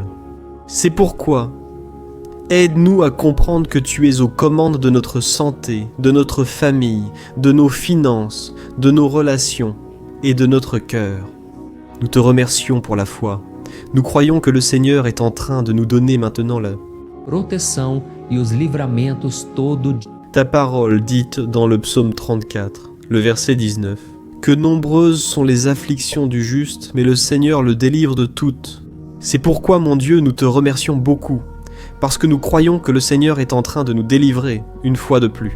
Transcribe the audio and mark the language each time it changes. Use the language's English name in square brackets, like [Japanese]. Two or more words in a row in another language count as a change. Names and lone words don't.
[French] C'est pourquoi, aide-nous à comprendre que tu es aux commandes de notre santé, de notre famille, de nos finances, de nos relations et de notre cœur. Nous te remercions pour la foi. Nous croyons que le Seigneur est en train de nous donner maintenant la [Portuguese] proteção e os livramentos todo dia. [French] Ta parole dite dans le psaume 34, le verset 19. Que nombreuses sont les afflictions du juste, mais le Seigneur le délivre de toutes. C'est pourquoi, mon Dieu, nous te remercions beaucoup, parce que nous croyons que le Seigneur est en train de nous délivrer, une fois de plus.